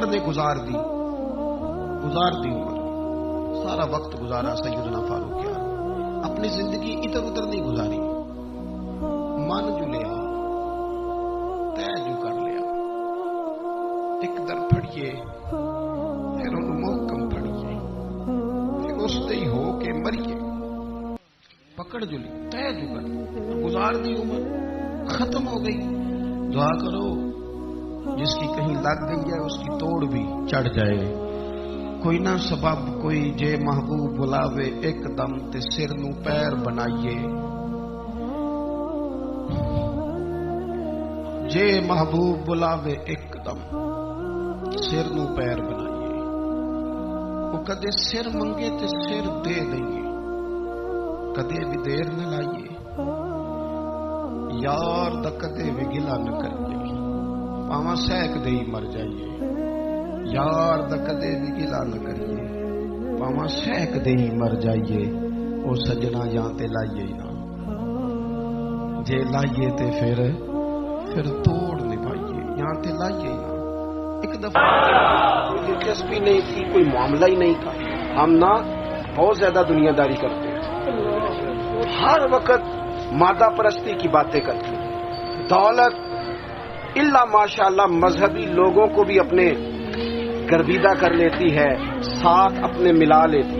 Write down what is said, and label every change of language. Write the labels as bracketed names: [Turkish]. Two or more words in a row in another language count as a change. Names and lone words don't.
[Punjabi] نے گزار دی عمر، سارا وقت گزارا سیدنا فاروق یار، اپنی زندگی ادھر ادھر نہیں گزاری، من جو لیا طے جو کر لیا، ایک در پھڑیے پھر ان محکم پھڑیے، پھر اس دے ہو کے مریے، پکڑ جو لی طے جو کر گزار دی عمر، ختم ہو گئی۔ [Urdu] دعا کرو جس کی کہیں لگ گئی ہے اس کی توڑ بھی چڑھ جائے، [Punjabi] کوئی نہ سبب کوئی جے محبوب بلاوے ایک دم تے سر نو پیر بنائیے، جے محبوب بلاوے ایک دم سر نو پیر بنائیے، وہ کدے سر منگے تے سر دے دئیے، کدے بھی دیر نہ لائیے، یار دا کدے بھی گلا نہ کریے، پاواں سہک دے ہی مر جائیے، یار دا کدے بھی گلا نہ کریے، پاواں سہک دے ہی مر جائیے، او سجنا یہاں تے لائیے ہی نہ، جے لائیے تے پھر توڑ نبھائیے، یہاں تے لائیے ہی نہ۔ [Urdu] ایک دفعہ کوئی دلچسپی نہیں تھی، کوئی معاملہ ہی نہیں تھا، ہم نہ بہت زیادہ دنیا داری کرتے ہیں، ہر وقت مادہ پرستی کی باتیں کرتے ہیں، دولت [Arabic] الا ماشاءاللہ [Urdu] مذہبی لوگوں کو بھی اپنے گرویدہ کر لیتی ہے، ساتھ اپنے ملا لیتی۔